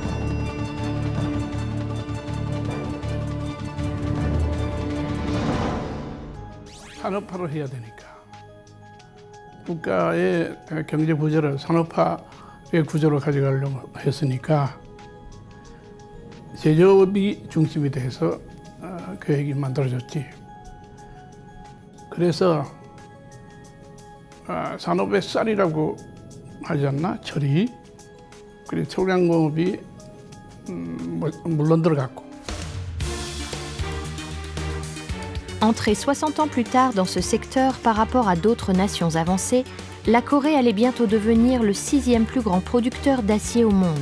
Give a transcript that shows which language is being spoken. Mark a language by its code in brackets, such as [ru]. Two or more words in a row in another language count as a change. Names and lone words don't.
[ko] 산업화를 해야 되니까 국가의 경제 구조를 산업화의 구조로 가져가려고 했으니까 제조업이 중심이 돼서 계획이 만들어졌지. 그래서 산업의 쌀이라고 하지 않나? 철이. 그리고 초량공업이 물론 들어갔고. [fr] Entrée 60 ans plus tard dans ce secteur par rapport à d'autres nations avancées, la Corée allait bientôt devenir le 6e plus grand producteur d'acier au monde.